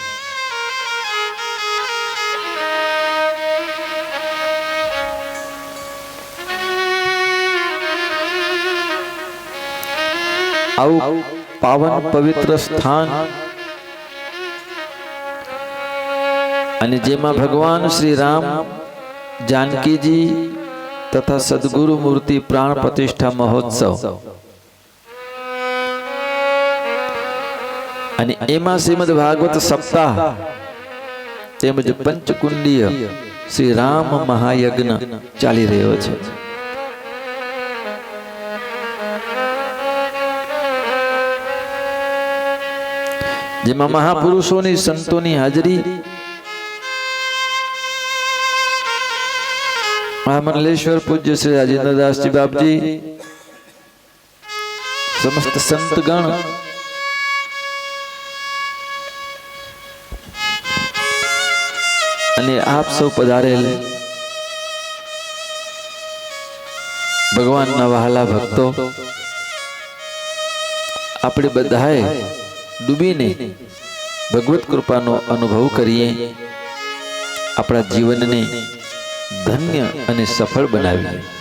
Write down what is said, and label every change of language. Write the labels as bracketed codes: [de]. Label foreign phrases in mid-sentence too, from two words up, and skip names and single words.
[gu] આવું પાવન પવિત્ર સ્થાન અને જેમાં ભગવાન શ્રી રામ, જાનકીજી તથા સદ્ગુરુ મૂર્તિ પ્રાણ પ્રતિષ્ઠા મહોત્સવ અને એમાં શ્રીમદ ભાગવત સપ્તાહ તેમજ પંચકુંડીય શ્રી રામ મહાયજ્ઞ ચાલી રહ્યો છે। જેમાં મહાપુરુષોની સંતોની હાજરી मंडलेश्वर पूज्य श्री राजेंद्र दास जी बाप जी, સમસ્ત સંતગણ અને આપ સૌ પધારેલ ભગવાનના વહાલા ભક્તો, આપણે બધાએ ડૂબીને ભગવત કૃપાનો અનુભવ કરીએ, આપણા જીવનને ધન્ય અને સફળ બનાવીએ.